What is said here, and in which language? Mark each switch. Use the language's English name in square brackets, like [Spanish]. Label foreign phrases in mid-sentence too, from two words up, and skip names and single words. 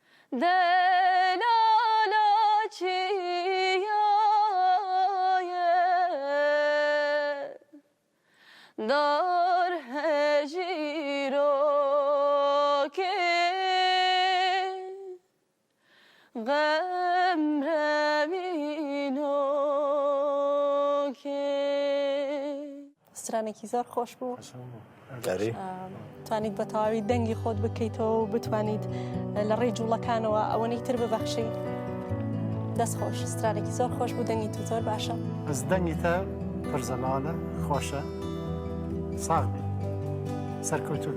[Kurdish] دلالا چیایه دار هجیرو که غم روینو که سترانێکی [Central Kurdish] زۆر خۆش بوو توانیت بە تەواوی دەنگی خۆت بکەیتەوە و بتوانیت لە ڕێی جوڵەکانەوە ئەوەنەی تر ببەخشی دەست خۆش سترانێکی زۆر خۆش بوو دەنگی تو زۆر باشە [Kurdish] ئەس دەنگی تە پرزەمانە خۆشە ساغ بێ سەرکەوتوو